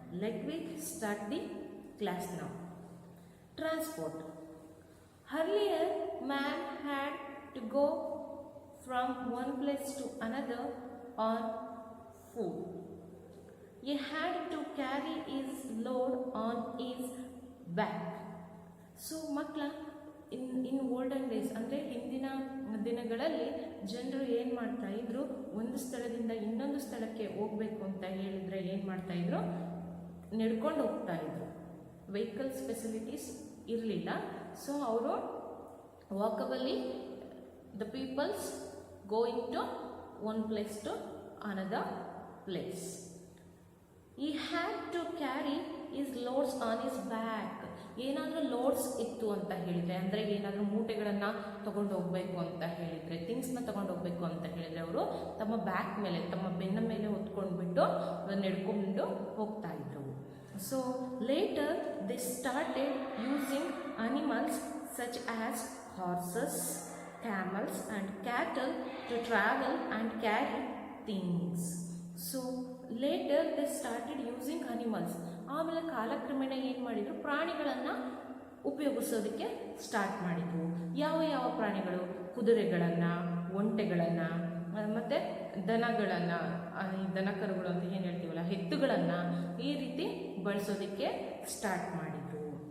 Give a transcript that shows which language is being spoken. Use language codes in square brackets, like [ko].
[en] Let me start the class now. Transport. Earlier, man had to go from one place to another on foot. He had to carry his load on his back. [kn] So, ಮಕ್ಕಳ [en] in olden days [kn] ಅಂದರೆ ಹಿಂದಿನ ದಿನಗಳಲ್ಲಿ ಜನರು ಏನು ಮಾಡ್ತಾ ಇದ್ರು, ಒಂದು ಸ್ಥಳದಿಂದ ಇನ್ನೊಂದು ಸ್ಥಳಕ್ಕೆ ಹೋಗಬೇಕು ಅಂತ ಹೇಳಿದರೆ ಏನು ಮಾಡ್ತಾ ಇದ್ರು, ನಡ್ಕೊಂಡು ಹೋಗ್ತಾ ಇದ್ರು. ವೆಹಿಕಲ್ಸ್ ಫೆಸಿಲಿಟೀಸ್ ಇರಲಿಲ್ಲ. [en] So ಅವರು ವಾಕಬಲಿ the peoples going to one place to another place. He had to carry his loads on his back. [kn] ಏನಾದರೂ ಲೋಡ್ಸ್ ಇತ್ತು ಅಂತ ಹೇಳಿದರೆ, ಅಂದರೆ ಏನಾದರೂ ಮೂಟೆಗಳನ್ನು ತಗೊಂಡು ಹೋಗಬೇಕು ಅಂತ ಹೇಳಿದರೆ, ಥಿಂಗ್ಸ್ನ ತಗೊಂಡು ಹೋಗಬೇಕು ಅಂತ ಹೇಳಿದರೆ ಅವರು ತಮ್ಮ ಬ್ಯಾಕ್ ಮೇಲೆ, ತಮ್ಮ ಬೆನ್ನ ಮೇಲೆ ಹೊತ್ಕೊಂಡ್ಬಿಟ್ಟು ನಡ್ಕೊಂಡು ಹೋಗ್ತಾ ಇದ್ರು. [en] So later they started using animals such as horses, camels and cattle to travel and carry things. So later they started using animals. [kn] ಆಮೇಲೆ ಕಾಲಕ್ರಮೇಣ ಏನು ಮಾಡಿದರು, ಪ್ರಾಣಿಗಳನ್ನು ಉಪಯೋಗಿಸೋದಕ್ಕೆ ಸ್ಟಾರ್ಟ್ ಮಾಡಿದರು. ಯಾವ ಯಾವ ಪ್ರಾಣಿಗಳು? ಕುದುರೆಗಳನ್ನು, ಒಂಟೆಗಳನ್ನು, ಮತ್ತು ದನಗಳನ್ನು, ದನ ಕರುಗಳು ಅಂತ ಏನು ಹೇಳ್ತೀವಲ್ಲ, ಎತ್ತುಗಳನ್ನು ಈ ರೀತಿ ಬಳಸೋದಕ್ಕೆ ಸ್ಟಾರ್ಟ್ ಮಾಡಿದರು.